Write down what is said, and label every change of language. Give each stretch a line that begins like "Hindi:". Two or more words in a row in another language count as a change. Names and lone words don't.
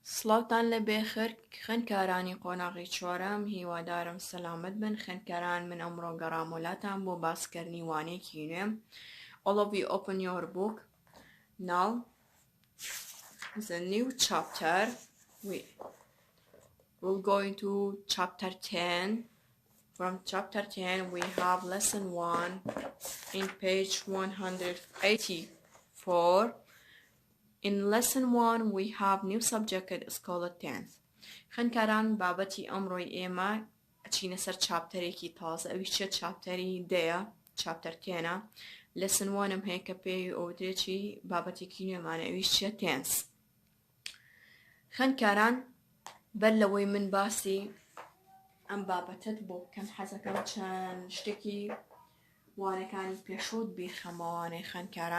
Central Kurdish: سڵاوتان لە بێخێر خوێندکارانی قۆناغی چوارەم، هیوادارم سەلامت بن. خوێندکاران، من ئەمڕۆ گەڕامۆلاتان بۆ باسکردنی وانەیەکی نوێم.
English: All of you open your book. Now, the new chapter. We will go into chapter 10. From chapter 10, we have lesson 1 in page 184. In lesson 1, we have new subject. It's called tense.
Central Kurdish: خوێندکاران، بابەتی ئەمڕۆی ئێمە ئەچینە سەر چاپتەرێکی تازە. ئەویش چێت؟ چاپتەری دەیە، چاپتەر 10. lesson 1 هەیە کە پێی ئەوترێکی بابەتێکی نوێمانە، ئەویش چێت؟ tense. خوێندکاران، بەر لەوەی من باسی ئەم بابەتت بۆ بکەم، حەزەکەم چەند شتێکی وانەکانی پێشووت بیرخەمەوانەی خوێندکاران.